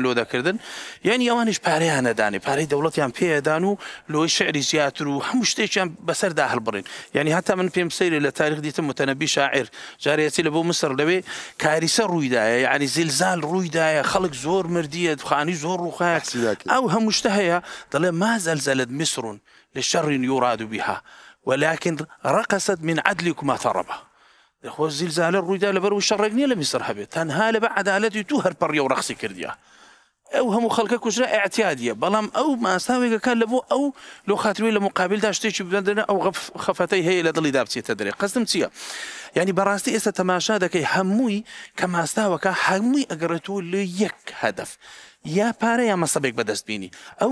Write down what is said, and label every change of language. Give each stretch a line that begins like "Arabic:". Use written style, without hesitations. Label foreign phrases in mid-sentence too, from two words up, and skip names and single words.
Central Kurdish: لۆ دەکردن یعنی ئەوانیش پارەیان نەدانێ پارەی دەوڵەتیان پێدان و لۆی شعری زیاتر و هەموو شتێکیان بەسەردا هەڵبڕین یعنی هەتا من پێم سەیرە لە تاریخ دیتم متەنەبی شاعر جارێتی لە بۆ مسر لەوێ کاریسە ڕوویدایە یعنی زیلزال ڕوویدایە خەڵک زۆر مردیە خانی زۆر ڕووخایە ئەو هەموو شتە هەیە دەڵێ
Arabic: ما زلزلت مصر لشر يراد بها ولكن رقصت من عدلكم ثربا
Central Kurdish: خۆ زیلزالە ڕوویدا لەبەر و شەڕێک نییە لە میسر هەبێت تەنها لەبە عەدالەتی تو هەر پەڕیە و ڕەقسی کردیا ئەو هەموو خەڵکە کوژرا ئاعتیادیە بەڵام ئەو ماستاوێکەکە لە بۆ ئەو لۆ خاتروی لە مقابلدا شتێکی بدەنە ئەو خەفەتەی هەیە لە دڵی دابچێتە دەرێ قەستم چییە یعنی بەڕاستی ئێستا تەماشا دەکەی هەمووی کە ماستاوەکە هەمووی ئەگەڕێتەوە لە یەک هەدەف یا پارە یا مەسەبێک بەدەستبینی ئەو